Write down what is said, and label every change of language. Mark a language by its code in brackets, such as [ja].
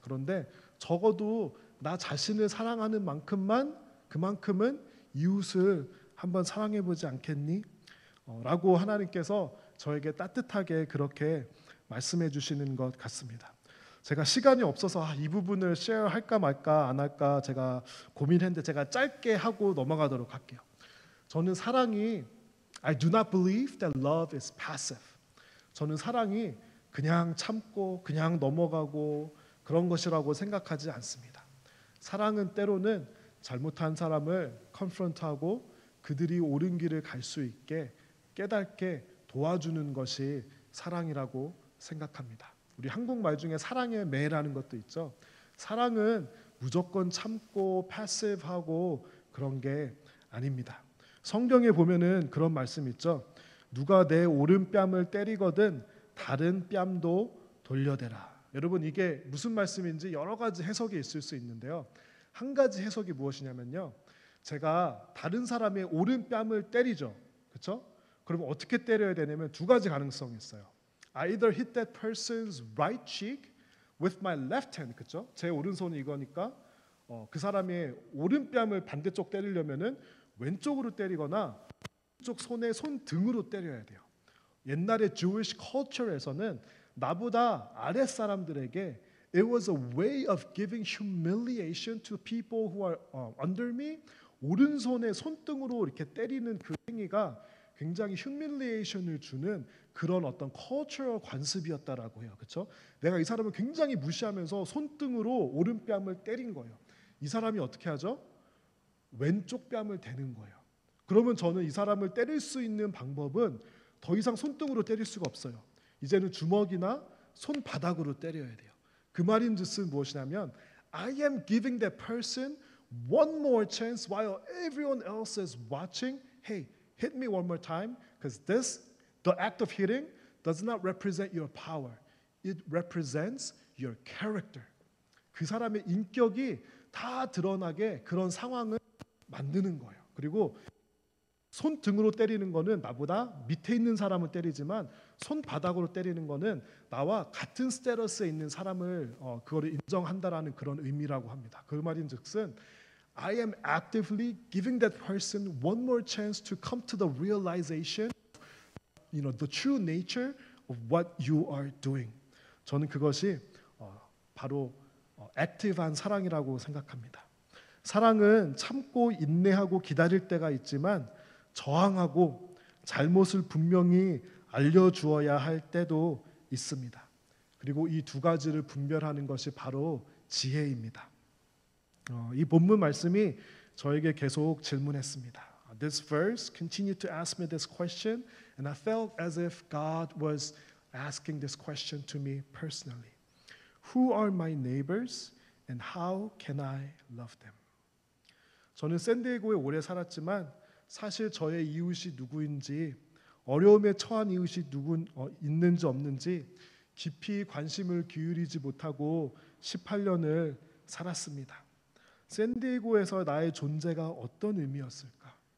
[ko] 그런데 적어도 나 자신을 사랑하는 만큼만 그만큼은 이웃을 한번 사랑해보지 않겠니? 라고 하나님께서 저에게 따뜻하게 그렇게 말씀해 주시는 것 같습니다. 제가 시간이 없어서 이 부분을 쉐어할까 말까 안 할까 제가 고민했는데 제가 짧게 하고 넘어가도록 할게요. 저는 사랑이 [en] I do not believe that love is passive. [ko] 저는 사랑이 그냥 참고 그냥 넘어가고 그런 것이라고 생각하지 않습니다. 사랑은 때로는 잘못한 사람을 컨프런트하고 그들이 옳은 길을 갈 수 있게 깨닫게 도와주는 것이 사랑이라고 생각합니다. 우리 한국말 중에 사랑의 매라는 것도 있죠. 사랑은 무조건 참고 패시브하고 그런 게 아닙니다. 성경에 보면은 그런 말씀 있죠. 누가 내 오른뺨을 때리거든 다른 뺨도 돌려대라. 여러분 이게 무슨 말씀인지 여러 가지 해석이 있을 수 있는데요. 한 가지 해석이 무엇이냐면요. 제가 다른 사람의 오른뺨을 때리죠. 그렇죠? 그러면 어떻게 때려야 되냐면 두 가지 가능성이 있어요. [en] I either hit that person's right cheek with my left hand. [ko] 그렇죠? 제 오른손이 이거니까 그 사람의 오른뺨을 반대쪽 때리려면은 왼쪽으로 때리거나 왼쪽 손의 손등으로 때려야 돼요. 옛날에 Jewish culture에서는 나보다 아랫 사람들에게 [en] it was a way of giving humiliation to people who are under me. [ko] 오른손에 손등으로 이렇게 때리는 그 행위가 굉장히 humiliation을 주는 그런 어떤 cultural 관습이었다라고 해요. 그렇죠? 내가 이 사람을 굉장히 무시하면서 손등으로 오른뺨을 때린 거예요. 이 사람이 어떻게 하죠? 왼쪽 뺨을 대는 거예요. 그러면 저는 이 사람을 때릴 수 있는 방법은 더 이상 손등으로 때릴 수가 없어요. 이제는 주먹이나 손바닥으로 때려야 돼요. 그 말인즉슨 무엇이냐면 [en] I am giving that person one more chance while everyone else is watching. Hey, hit me one more time because the act of hitting does not represent your power. It represents your character. [ko] 그 사람의 인격이 다 드러나게 그런 상황을 만드는 거예요. 그리고 손등으로 때리는 거는 나보다 밑에 있는 사람을 때리지만 손바닥으로 때리는 거는 나와 같은 스테러스에 있는 사람을 그거를 인정한다라는 그런 의미라고 합니다. 그 말인즉슨 [en] I am actively giving that person one more chance to come to the realization, the true nature of what you are doing. [ko] 저는 그것이 바로 액티브한 사랑이라고 생각합니다. 사랑은 참고 인내하고 기다릴 때가 있지만 저항하고 잘못을 분명히 알려주어야 할 때도 있습니다. 그리고 이 두 가지를 분별하는 것이 바로 지혜입니다. 이 본문 말씀이 저에게 계속 질문했습니다. [en] This verse continued to ask me this question, and I felt as if God was asking this question to me personally. Who are my neighbors, and how can I love them? [ko] 저는 샌디에고에 오래 살았지만 사실 저의 이웃이 누구인지 어려움에 처한 이웃이 있는지 없는지 깊이 관심을 기울이지 못하고 18년을 살았습니다. 샌디에고에서 나의 존재가 어떤 의미였을까?